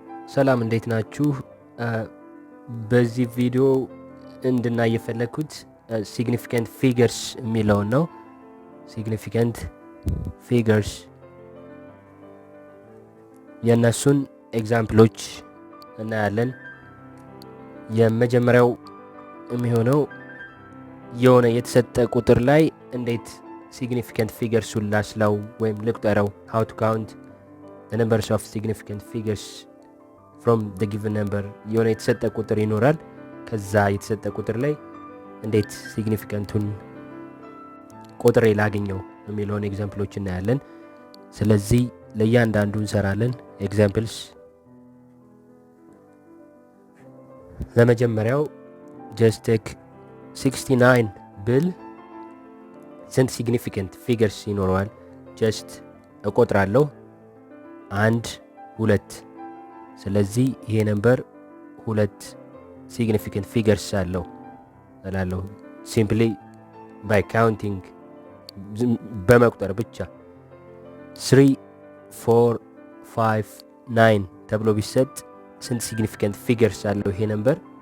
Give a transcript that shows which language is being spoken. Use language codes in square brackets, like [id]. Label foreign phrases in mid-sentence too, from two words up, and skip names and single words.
[am] ሰላም እንዴት ናችሁ? በዚህ ቪዲዮ እንድናይ የፈለኩት [en] significant figures [am] የሚለውን ነው። [en] significant figures [am] የእነሱን ኤግዛምፕሎች እናያለን። የመጀመሪያው የሚሆነው የሆነ የተሰጠ ቁጥር ላይ እንዴት [en] significant figures [am] ላስላው ወይም ልቁጠረው፣ [en] how to count the numbers of significant figures from the given number። [am] የሆነ የተሰጠ ቁጥር ይኖራል። ከዛ የተሰጠ ቁጥር ላይ እንዴት ሲግኒፊካንቱን ቁጥሬ ላገኘው የሚለውን ኤግዛምፕሎች እናያለን። ስለዚህ ለእያንዳንዱ እንሰራለን ኤግዛምፕልስ። ለመጀመሪያው [en] just take [am] 69 ብል ስንት [en] significant figures [am] ይኖረዋል? ጀስት እቆጥራለሁ 1 2። ስለዚህ ይሄ ነምበር 2 [en] significant figures [am] አለው እላለሁ። [en] simply by counting [am] በመቁጠር ብቻ። 3 4 5 9 ተብሎ ቢሰጥ ስንት [en] significant figures [am] አለው ይሄ ነምበር?